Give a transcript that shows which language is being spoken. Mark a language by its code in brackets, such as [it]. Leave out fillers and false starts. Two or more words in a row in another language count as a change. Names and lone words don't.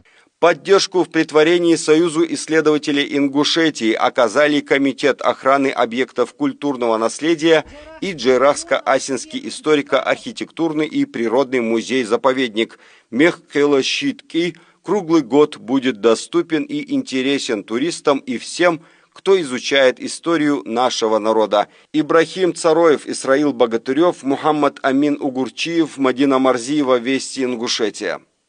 [ru] Поддержку в претворении Союзу исследователей Ингушетии оказали Комитет охраны объектов культурного наследия и Джайрахско-Асинский историко-архитектурный и природный музей-заповедник. Мехкел Щитки круглый год будет доступен и интересен туристам и всем, кто изучает историю нашего народа. Ибрахим Цароев, Исраил Богатырев, Мухаммад Амин Угурчиев, Мадина Марзиева, Вести Ингушетия.